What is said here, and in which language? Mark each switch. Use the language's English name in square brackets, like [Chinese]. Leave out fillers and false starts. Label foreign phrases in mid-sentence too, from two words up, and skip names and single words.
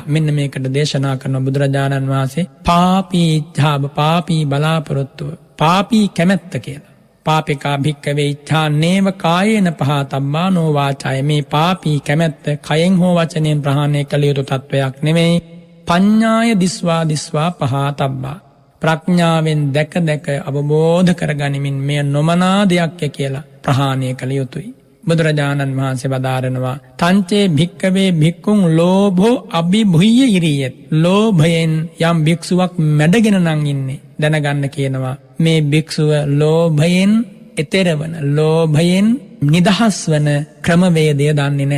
[Sinhala] මෙන්න මේකට දේශනා කරන බුදුරජාණන් වහන්සේ පාපී ඉච්ඡා, පාපී බලාපොරොත්තුව, පාපී කැමැත්ත කියලා. [Pali] පාපිකා භික්ඛවේ ඉච්ඡා නේව කායේන පහතබ්බා නෝ වාචාය. [Sinhala] මේ පාපී කැමැත්ත කයෙන් හෝ වචනයෙන් ප්‍රහාණය කළ යුතු තත්වයක් නෙමෙයි. [Pali] පඤ්ඤාය දිස්වා දිස්වා පහතබ්බා. [Sinhala] ප්‍රඥාවෙන් දැක දැක අවබෝධ කරගනිමින් මෙය නොමනා දෙයක් කියලා ප්‍රහාණය කළ යුතුයි. බුදුරජාණන් වහන්සේ වදාරනවා [Pali] තංචේ භික්ඛවේ භික්ඛුන් ලෝභෝ අභිභුය්‍ය ඉරියත්. [Sinhala] ලෝභයෙන් යම් භික්ෂුවක් මැඩගෙන නම් ඉන්නේ දැනගන්න කියනවා මේ භික්ෂුව ලෝභයෙන් එතරවන, ලෝභයෙන් නිදහස් වන ක්‍රමවේදය දන්නේ නැහැ.